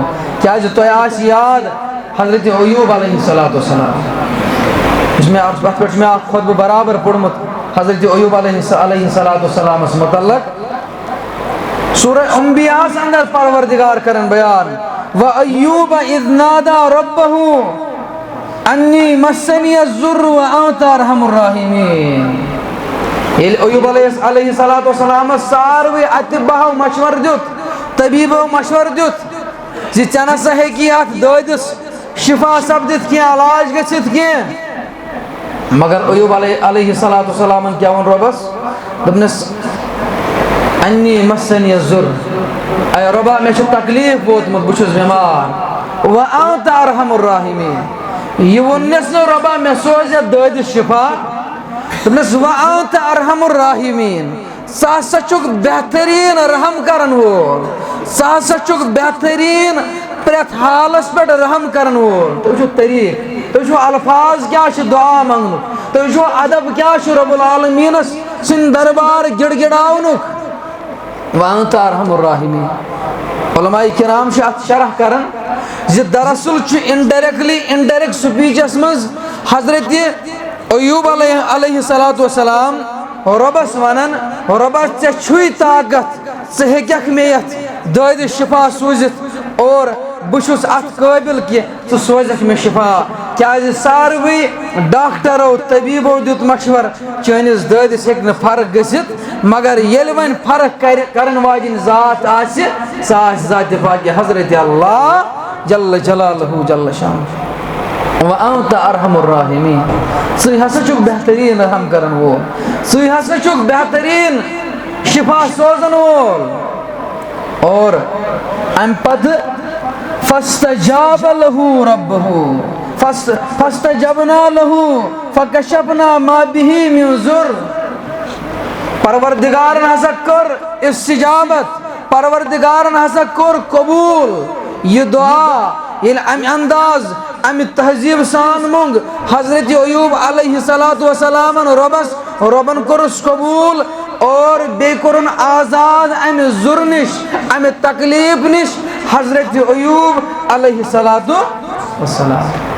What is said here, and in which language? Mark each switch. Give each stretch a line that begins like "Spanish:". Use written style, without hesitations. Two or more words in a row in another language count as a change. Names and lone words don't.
Kashmiri: کیازِ تۄہہِ آسہِ یاد حضرت ایوب علیہ السلام یُس مےٚ اتھ پٮ۪ٹھ چھُ مےٚ اکھ خطبہٕ برابر پوٚرمُت حضرت ایوب علیہ السلامس متعلق سورہ انبیاءس اندر پروردگار کرن بیان
Arabic: وَأَيُّوبَ إِذْ نَادَى رَبَّهُ انی مسنی الضر وانت ارحم الراحمین.
Kashmiri: ییٚلہِ ایوب علیہ السلام ساروٕے اتباہو مشور دیُت طبیٖبو مشور دیُت زِ ژےٚ نسا ہیٚکی اتھ دٲدِس شفا سپدِتھ کینٛہہ علاج گٔژھِتھ کینٛہہ مگر ایوب علیہ السلام کیٛاہ ووٚن رۄبس دوٚپنس
Arabic: انی مسنی الضر
Kashmiri: اے رۄبا مےٚ چھُ تکلیٖف ووتمُت بہٕ چھُس بٮ۪مار
Arabic: وانت ارحم الراحمین
Kashmiri: یہِ ووٚننس نہٕ رۄبا مےٚ سوز یتھ دٲدِس شفا دوٚپنس
Arabic: وانت ارحم الراحمین
Kashmiri: ژٕ ہسا چھُکھ بہتریٖن رحم کرن وول ژٕ ہسا چھُکھ بہتریٖن پرٛٮ۪تھ حالس پٮ۪ٹھ رحم کرن وول. تُہۍ وٕچھِو طریٖقہٕ تُہۍ وٕچھِو الفاظ کیٛاہ چھِ دعا منٛگنُک تُہۍ وٕچھِو ادب کیٛاہ چھُ رۄب العالمیٖنس سٕنٛدِ دربار گِڑ گِڑاونُک
Arabic: وانت ارحم الراحمین.
Kashmiri: علماء کرام چھِ اتھ شرح کران زِ دراصل چھُ
English: indirect speechas
Kashmiri: منٛز حضرت ایوب علیہ السلام رۄبس ونان رۄبا ژےٚ چھُے طاقت ژٕ ہیٚککھ مےٚ یتھ دٲدِس شفا سوٗزِتھ اور بہٕ چھُس اتھ قٲبل کہِ ژٕ سوزکھ مےٚ شفا کیازِ ساروٕے ڈاکٹرو طبیٖبو دیُت مشور چٲنِس دٲدِس ہیٚکہِ نہٕ فرق گٔژھِتھ مگر ییٚلہِ وۄنۍ فرق کرن واجیٚنۍ ذات آسہِ سۄ آسہِ ذاتِ پاکہِ حضرت اللہ
Arabic: جل جلالہ جل شانہ. وانت ارحم الراحمین
Kashmiri: ژٕ ہسا چھُکھ بہتریٖن رحم کرن وول ژٕ ہسا چھُکھ بہتریٖن شفا سوزن وول.
Arabic: اور امہِ پتہٕ فاستجاب له ربه فاستجبنا له فکشفنا ما به من ضر.
Kashmiri: پروردگارن ہسا کٔر استجابت پروردگارن ہسا کوٚر قبوٗل یہ دعا ییٚلہِ امہِ انداز امہِ تہذیٖب سان منٛگ حضرت ایوب علیہ السلامن رۄبن کوٚرُس قبوٗل اور بیٚیہِ کوٚرُن آزاد امہِ ضُر نِش امہِ تکلیٖف نِش حضرت ایوب علیہ السلام.